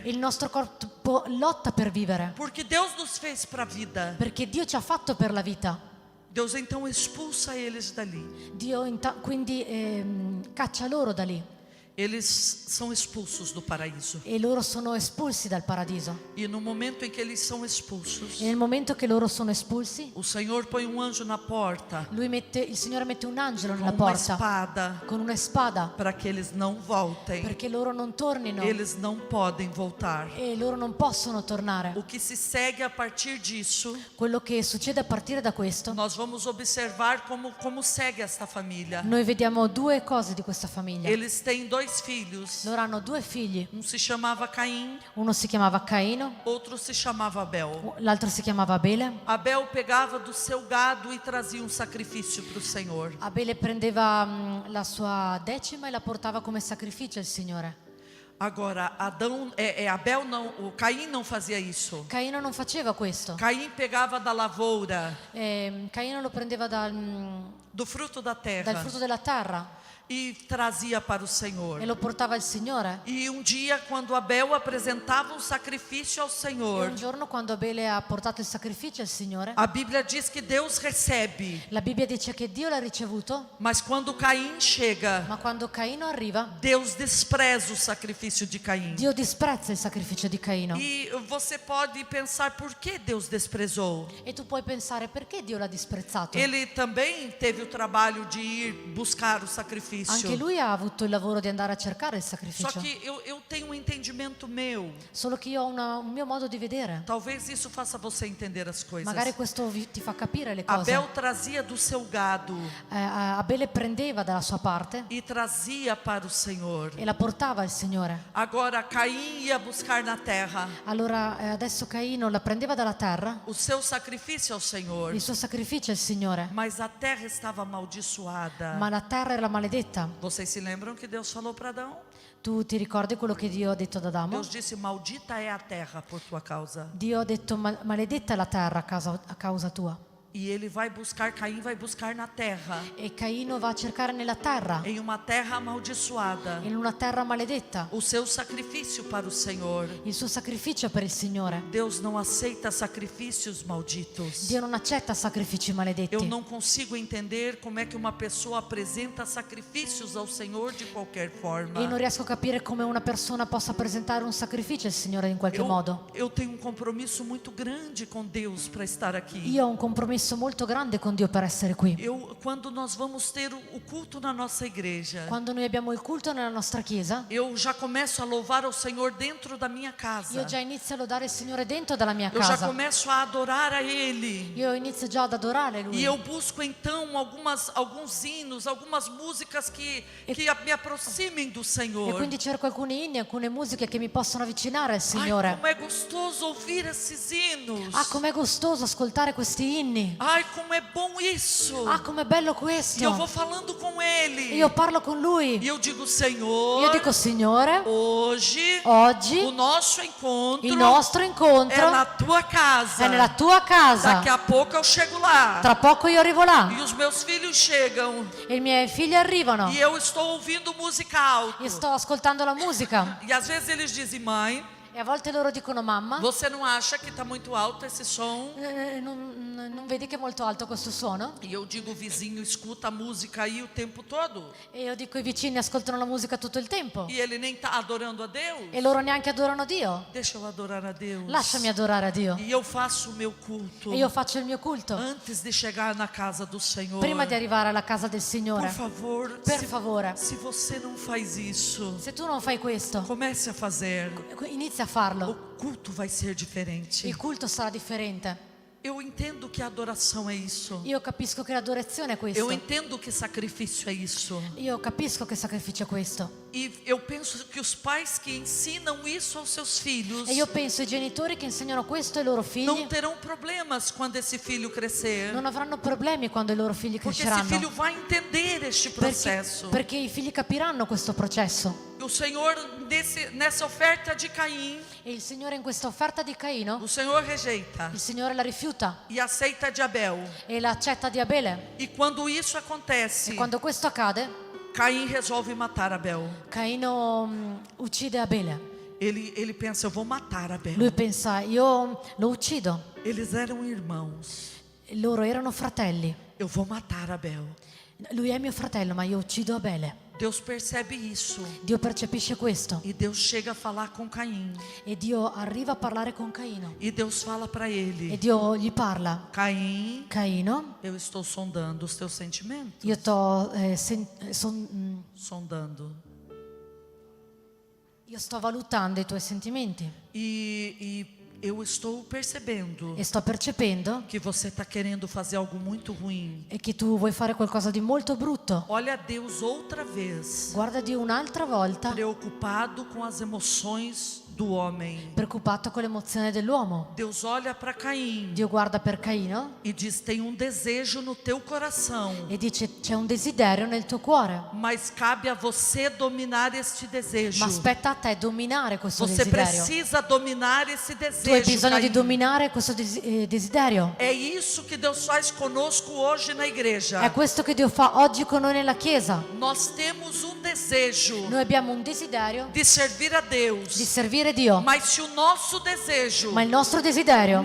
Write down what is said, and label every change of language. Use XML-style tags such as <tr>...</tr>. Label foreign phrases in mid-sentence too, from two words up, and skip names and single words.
<it>Il nostro corpo lotta per vivere,</it> <pt>porque Deus nos fez para a vida.</pt> <it>perché Dio ci ha fatto per la vita.</it> <pt>Deus então expulsa eles dali.</pt> <it>Dio quindi caccia loro da lì</it> <pt>Eles são expulsos do paraíso.</pt> <it>e loro sono espulsi dal paradiso.</it> <pt>E no momento em que eles são expulsos,</pt> <it>E nel momento che loro sono espulsi,</it> <pt>o Senhor põe um anjo na porta</pt> <it>il Signore mette un angelo</it> <pt>com</pt> <it>nella</it> <pt>uma</pt> <it>porta</it> <pt>espada</pt> <it>con una spada</it> <pt>para que eles não voltem.</pt> <it>perché loro non tornino</it> <pt>Eles não podem voltar.</pt> <it>e loro non possono tornare.</it> <pt>O que se segue a partir disso,</pt> <it>Quello che succede a partire da questo,</it> <pt>nós vamos observar como segue esta família.</pt> <it>noi vediamo due cose di questa famiglia.</it> <pt>Eles têm dois filhos.</pt> <it>Loro hanno due figli,</it> <pt>Um se chamava Caim,</pt> <it>uno si chiamava Caino,</it> <pt>outro se chamava Abel.</pt> <it>l'altro si chiamava Abele.</it> <pt>Abel pegava do seu gado e trazia um sacrifício para o Senhor.</pt> <it>Abele prendeva la sua decima e la portava come sacrificio al Signore.</it> <pt>Agora, Abel não, o Caim não fazia isso.</pt> <it>Caino non faceva questo.</it> <pt>Caim pegava da lavoura,</pt> <it>Caino lo prendeva dal</it> <pt>do fruto da terra,</pt> <it>frutto della terra</it> <pt>e trazia para o Senhor.</pt> <it>e lo portava al Signore.</it> <pt>E um dia, quando Abel apresentava um sacrifício ao</pt> <it>E</it> <pt>Senhor,</pt> <it>un giorno quando Abele ha portato il sacrificio al Signore,</it> <pt>a Bíblia diz que Deus recebe,</pt> <it>la Bibbia dice che Dio l'ha ricevuto,</it> <pt>mas quando Caim chega,</pt> <it>ma quando Caino arriva,</it> <pt>Deus despreza o sacrifício de Caim.</pt> <it>Dio disprezza il sacrificio di Caino.</it> <pt>E você pode pensar por que Deus desprezou.</pt> <it>E tu puoi pensare perché Dio l'ha disprezzato.</it> <pt>Ele também teve o trabalho de ir buscar o sacrifício.</pt> <it>Anche lui ha avuto il lavoro di andare a cercare il</it> <pt>Só</pt> <it>sacrificio.</it> <pt>que eu tenho um entendimento meu.</pt> <it>Solo che io ho un mio modo di vedere.</it> <pt>Talvez isso faça você entender as coisas.</pt> <it>Magari questo ti fa capire le cose.</it> <pt>Abel trazia do seu gado</pt> <it>Abele prendeva dalla sua parte</it> <pt>e trazia para o Senhor.</pt> <it>e la portava al Signore.</it> <pt>Agora Caim ia buscar na terra</pt> <it>Allora adesso Caino la prendeva dalla terra,</it> <pt>o seu sacrifício ao Senhor.</pt> <it>il suo sacrificio al Signore,</it> <pt>Mas a terra estava amaldiçoada.</pt> <it>ma la terra era maledetta.</it> <pt>Vocês se lembram que Deus falou para Adão?</pt> <it>Tu ti ricordi quello che Dio ha detto ad Adamo?</it> <pt>Deus disse: Maldita é a terra por tua causa.</pt> <it>Dio ha detto maledetta è la terra a causa tua.</it> <pt>E ele vai buscar, Caim vai buscar na terra,</pt> <it>E Caino va a cercare nella terra,</it> <pt>em uma terra amaldiçoada,</pt> <it>in una terra maledetta,</it> <pt>o seu sacrifício para o Senhor.</pt> <it>il suo sacrificio per il Signore.</it> <pt>Deus não aceita sacrifícios malditos.</pt> <it>Dio non accetta sacrifici</it> <pt>Eu</pt> <it>maledetti.</it> <pt>não consigo entender como é que uma pessoa apresenta sacrifícios ao Senhor de qualquer forma.</pt> <it>E non riesco a capire come una persona possa presentare un sacrificio al Signore in qualche modo.</it> <pt>Eu tenho um compromisso muito grande com Deus para estar aqui.</pt> <it>Io ho un compromesso molto grande con Dio per essere qui.</it> <pt>Quando nós vamos ter o culto na nossa igreja,</pt> <it>Quando noi abbiamo il culto nella nostra chiesa,</it> <pt>eu já começo a louvar ao Senhor dentro da minha</pt> <it>io</it> <pt>casa.</pt> <it>già inizio a lodare il Signore dentro dalla mia</it> <pt>Eu já</pt> <it>casa.</it> <pt>começo a adorar a Ele.</pt> <it>Io inizio già ad adorare Lui.</it> <pt>E eu busco então alguns hinos, algumas músicas que me aproximem do</pt> <it>E</it> <pt>Senhor.</pt> <it>quindi cerco alcuni inni, alcune musiche che mi possono avvicinare al</it> <pt>Ai,</pt> <it>Signore.</it> <pt>como é gostoso ouvir esses hinos.</pt> <it>Ah, com'è gustoso ascoltare questi inni.</it> <pt>Ai, como é bom isso.</pt> <it>Ah, com'è bello</it> <pt>E eu</pt> <it>questo.</it> <pt>vou falando com Ele.</pt> <it>Io parlo con Lui.</it> <pt>E eu digo, Senhor,</pt> <it>Io dico, Signore,</it> <pt>hoje</pt> <it>oggi</it> <pt>o nosso encontro</pt> <it>il nostro</it> <pt>é</pt> <it>incontro</it> <pt>na tua casa.</pt> <it>è nella tua casa.</it> <pt>Daqui a pouco eu chego lá.</pt> <it>Tra poco io arrivo là.</it> <pt>E os meus filhos chegam.</pt> <it>E i miei figli arrivano.</it> <pt>E eu estou ouvindo música alta.</pt> <it>Io sto ascoltando la musica.</it> <pt>E às vezes eles dizem, mãe,</pt> <it>E a volte loro dicono, mamma,</it> <pt>você não acha que está muito alto esse som?</pt> <it>non vedi che è molto alto questo suono?</it> <pt>E eu digo, vizinho, escuta a música aí o tempo todo.</pt> <it>E io dico, i vicini ascoltano la musica tutto il tempo.</it> <pt>E ele nem está adorando a Deus.</pt> <it>E loro neanche adorano Dio.</it> <pt>Deixa eu adorar a Deus.</pt> <it>Lasciami adorare a Dio.</it> <pt>E eu faço o meu culto</pt> <it>E io faccio il mio culto.</it> <pt>antes de chegar na casa do Senhor.</pt> <it>Prima di arrivare alla casa del</it> <pt>Por</pt> <it>Signore.</it> <pt>favor,</pt> <it>Per favore,</it> <pt>se você não faz isso,</pt> <it>se tu non fai questo,</it> <pt>comece a fazer.</pt> <it>inizia a farlo.</it> <pt>O culto vai ser diferente.</pt> <it>Il culto sarà differente.</it> <pt>Eu entendo que a adoração é isso.</pt> <it>Io capisco che l'adorazione è</it> <pt>Eu</pt> <it>questo.</it> <pt>entendo que sacrifício é isso.</pt> <it>Io capisco che sacrificio è questo.</it> <pt>E eu penso que os pais que ensinam isso aos seus filhos</pt> <it>E io penso ai genitori che insegnano questo ai loro figli</it> <pt>não terão problemas quando esse filho crescer.</pt> <it>non avranno problemi quando i loro figli</it> <pt>Porque esse</pt> <it>cresceranno.</it> <pt>filho vai entender este processo.</pt> <it>Perché i figli capiranno questo processo.</it> <pt>O Senhor, nessa oferta de Caim,</pt> <it>E il Signore in questa offerta di Caino,</it> <pt>o Senhor rejeita</pt> <it>il Signore la rifiuta</it> <pt>e aceita de Abel.</pt> <it>e la accetta di Abele.</it> <pt>E quando isso acontece,</pt> <it>E quando questo accade,</it> <pt>Caim resolve matar Abel.</pt> <it>Caino uccide Abele.</it> <pt>Ele pensa, eu vou matar Abel.</pt> <it>Lui pensa, io lo uccido.</it> <pt>Eles eram irmãos.</pt> <it>Loro erano fratelli.</it> <pt>Eu vou matar Abel.</pt> <it>Lui è mio fratello, ma io uccido Abele.</it> <pt>Deus percebe isso.</pt> <it>Dio percepisce questo.</it> <pt>E Deus chega a falar com Caim.</pt> <it>E Dio arriva a parlare con Caino.</it> <pt>E Deus fala para</pt> <it>E</it> <pt>ele:</pt> <it>Dio gli parla.</it> <pt>Caim,</pt> <it>Caino,</it> <pt>eu estou sondando os teus sentimentos.</pt> <it>io io sto valutando i tuoi sentimenti.</it> <pt>E eu estou percebendo</pt> <it>E sto percependo</it> <pt>que você está querendo fazer algo muito ruim.</pt> <it>e che tu vuoi fare qualcosa di molto brutto.</it> <pt>Olha Deus outra vez,</pt> <it>Guarda Dio un'altra volta,</it> <pt>preocupado com as emoções do homem.</pt> <it>preoccupato con l'emozione dell'uomo.</it> <pt>Deus olha para Caim</pt> <it>Dio guarda per Caino</it> <pt>e diz: tem um desejo no teu coração,</pt> <it>e dice c'è un desiderio nel tuo cuore,</it> <pt>mas cabe a você dominar este desejo.</pt> <it>ma aspetta a te dominare questo</it> <pt>Você</pt> <it>desiderio.</it> <pt>precisa dominar esse</pt> <it>Tu hai</it> <pt>desejo.</pt> <it>bisogno di</it> <pt>Caim.</pt> <it>dominare questo desiderio.</it> <pt>É isso que Deus faz conosco hoje na igreja.</pt> <it>È questo che Dio fa oggi con noi nella Chiesa.</it> <pt>Nós temos um desejo</pt> <it>Noi abbiamo un desiderio</it> <pt>de servir a Deus,</pt> <it>di servire Dio,</it> <pt>mas se o nosso desejo</pt> <it>ma il nostro desiderio</it>